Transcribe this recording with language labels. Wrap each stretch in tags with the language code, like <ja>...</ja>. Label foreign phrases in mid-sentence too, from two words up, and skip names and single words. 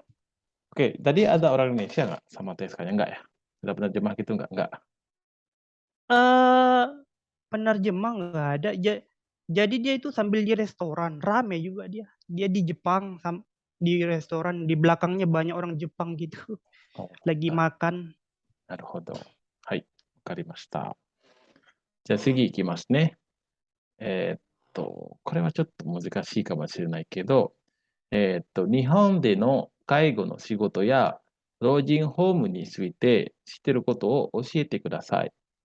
<id>Oke, tadi ada orang Indonesia nggak sama TSK-nya? Nggak ya? Ada penerjemah gitu nggak? Nggak. penerjemah nggak ada. Jadi dia itu sambil di restoran, rame juga dia. Dia di Jepang, di restoran, di belakangnya banyak orang Jepang gitu, お、 lagi な、 makan.</id> <ja>なるほど。はい、わかりました。じゃあ次いきますね。これはちょっと難しいかもしれないけど、日本での介護の仕事や老人ホームについて知ってることを教えてください。</ja>